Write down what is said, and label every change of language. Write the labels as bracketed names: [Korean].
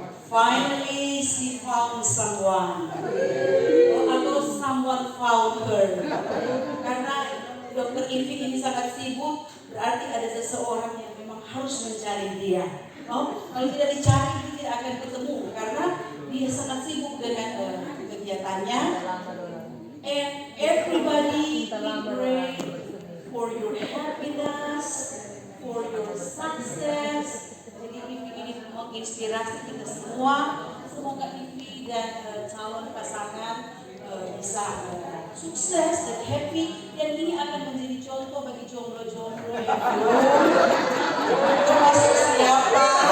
[English] Finally, she found someone. [Indonesian] Atau [English] someone found her. [Indonesian] Karena Dr. Ivi ini sangat sibuk, berarti ada seseorang yang memang harus mencari dia. Kalau tidak dicari, dia tidak akan ketemu. Karena dia sangat sibuk dengan kegiatannya. [English] And everybody pray for your happiness, for your success. [Indonesian] Jadi ini menginspirasi kita semua. Semoga Ivi dan calon pasangan bisa sukses dan happy. Dan ini akan menjadi contoh bagi jomblo-jomblo yang belum termasuk siapa.